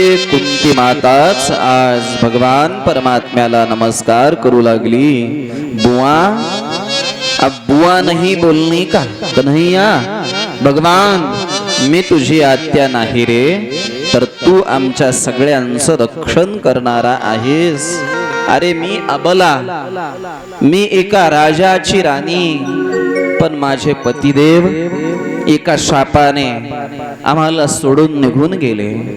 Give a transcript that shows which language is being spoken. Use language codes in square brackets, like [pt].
[mr] कुंती माताच आज भगवान परमात्म्याला नमस्कार करू लागली. [hi] बुआ, अब बुआ नहीं बोलनी का कन्हैया? [mr] भगवान, मी तुझी आत्या नाही रे, तर तू आमच्या सगळ्यांचं रक्षण करणारा आहेस. अरे मी अबला, मी एका राजाची राणी, पण माझे पतिदेव एका शापाने आम्हाला सोडून निघून गेले.